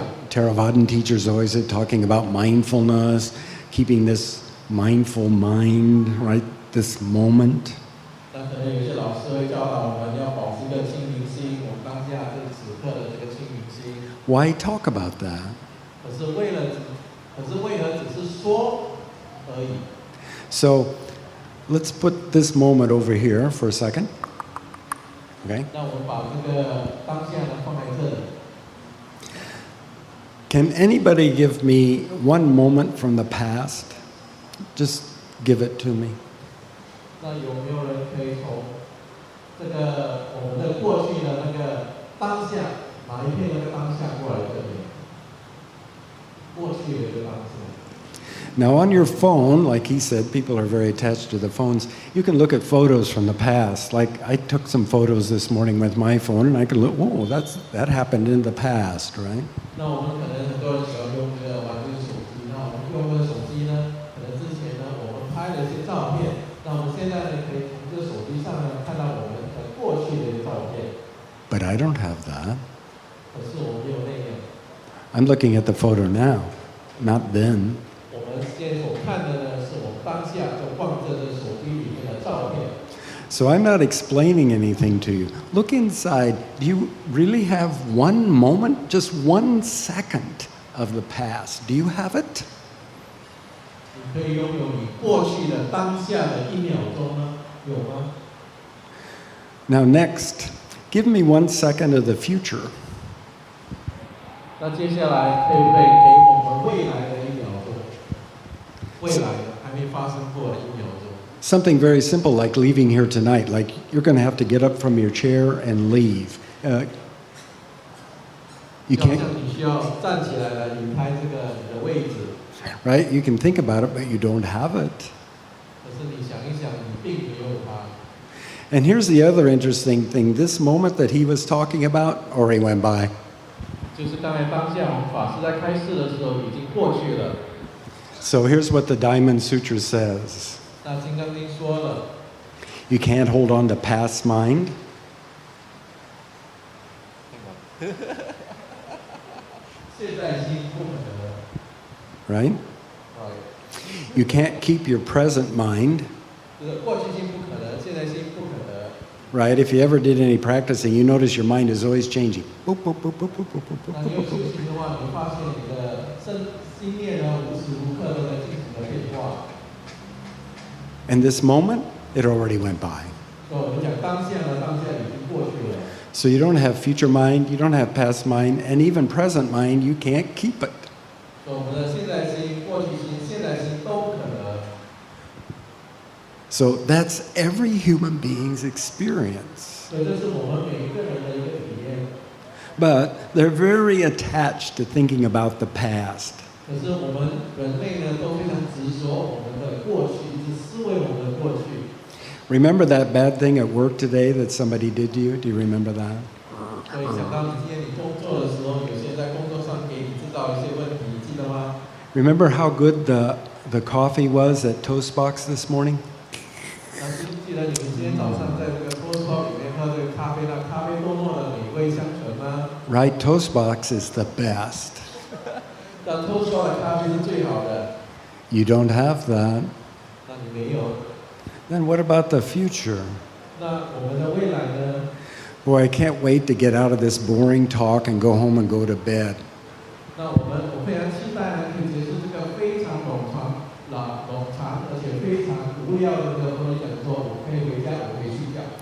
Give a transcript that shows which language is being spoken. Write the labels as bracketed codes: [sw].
[en] Theravadan teachers always are talking about mindfulness, keeping this mindful mind, right? This moment. [zh] 那可能有些老师会教导我们要保持一个清明心，我们当下这此刻的这个清明心。 [en] Why talk about that? [zh] 可是为何只是说而已？ [en] So let's put this moment over here for a second. Okay? [zh] 那我们把这个当下呢放在这里。 [en] Can anybody give me one moment from the past? Just give it to me. [zh] 那有没有人可以从这个我们的过去的那个当下，哪一片那个当下过来这里？过去的一个当下。 [en] Now on your phone, like he said, people are very attached to the phones. You can look at photos from the past. Like I took some photos this morning with my phone, and I could look. Whoa, that happened in the past, right? [zh] 那我们可能很多人喜欢用这个玩具手机，那我们用这个手机呢，可能之前呢我们拍了一些照片，那我们现在呢可以从这个手机上呢看到我们过去的一些照片。 [en] But I don't have that. [zh] 可是我们没有那样。 [en] I'm looking at the photo now, not then. [zh] 我们现在所看的呢，是我们当下就放在这手机里面的照片。 [en] So I'm not explaining anything to you. Look inside. Do you really have one moment, just 1 second of the past? Do you have it? [zh] 你可以拥有你过去的当下的1秒钟吗？有吗？ [en] Now next, give me 1 second of the future. [zh] 那接下来可以不可以给我们未来的1秒钟？未来的还没发生过的1秒钟。 [en] Something very simple like leaving here tonight. Like you're going to have to get up from your chair and leave. You [zh] 就好 [en] can't, [zh] 像你需要站起来来离开这个你的位置， [en] right? You can think about it, but you don't have it. [zh] 可是你想一想，你并没有它。 [en] And here's the other interesting thing. This moment that he was talking about already went by. [zh] 就是刚才当下我们法师在开示的时候已经过去了。 [en] So here's what the Diamond Sutra says. [zh] 那金刚经说了， [en] You can't hold on to past mind. [zh] 现在心不可得， [en] Right? You can't keep your present mind. [zh] 这个过去心不可得，现在心不可得。 [en] Right? If you ever did any practicing, you notice your mind is always changing. Boop, boop, boop, boop, boop, boop, boop, [zh] 那 boop, 你有 boop, 修 boop. 行的话，你发现你的心念呢，无时无刻都在进行的变化。 [en] And this moment, it already went by. [zh] 所以我们讲当下呢，当下已经过去了。 [en] So you don't have future mind, you don't have past mind, and even present mind, you can't keep it. [zh] 所以我们的现在心、过去心、现在心都不可得。 [en] So that's every human being's experience. [zh] 所以这是我们每一个人的一个体验。 [en] But they're very attached to thinking about the past. [zh] 可是我们人类呢，都非常执着我们的过去，一直思维我们的过去。 [en] Remember that bad thing at work today that somebody did to you? Do you remember that? [zh] 所以想到你今天你工作的时候，有些人在工作上给你制造一些问题，你记得吗？ [en] Remember how good the coffee was at Toastbox this morning? [zh] 那记得你们今天早上在这个托斯包里面喝这个咖啡，那咖啡多么的美味香醇吗？ [en] Right? Toastbox is the best. [zh] 那托斯包的咖啡是最好的， [en] You don't have that. [zh] 那你没有。 [en] Then what about the future? [zh] 那我们的未来呢？ [en] Boy, I can't wait to get out of this boring talk and go home and go to bed. [zh] 那我非常期待呢，可以结束这个非常冗长而且非常无聊的这个会议讲座，我可以回家，我可以睡觉。